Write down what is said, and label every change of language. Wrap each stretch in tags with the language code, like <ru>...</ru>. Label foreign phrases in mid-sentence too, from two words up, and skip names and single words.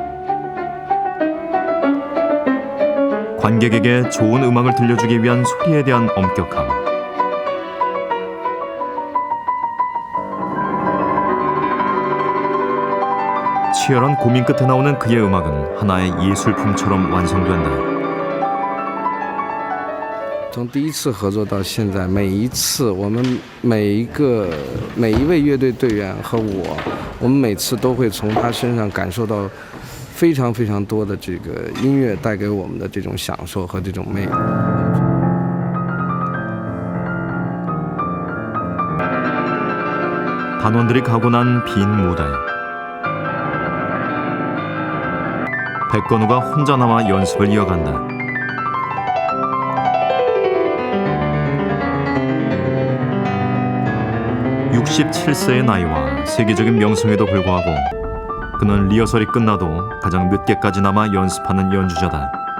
<ko>관객에게 좋은 음악을 들려주기 위한 소리에 대한 엄격함. 치열한 고민 끝에 나오는 그의 음악은 하나의 예술품처럼 완성된다.</ko> <zh>从第一次合作到现在，每一次我们每一位乐队队员和我们每次都会从他身上感受到非常非常多的这个音乐带给我们的这种享受和这种魅力。</zh> <ko>단원들이 가고 난 빈 무대. 백건우가 혼자 남아 연습을 이어간다. (67세의) 나이와 세계적인 명성에도 불구하고 그는 리허설이 끝나도 가장 늦게까지 남아 연습하는 연주자다.</ko>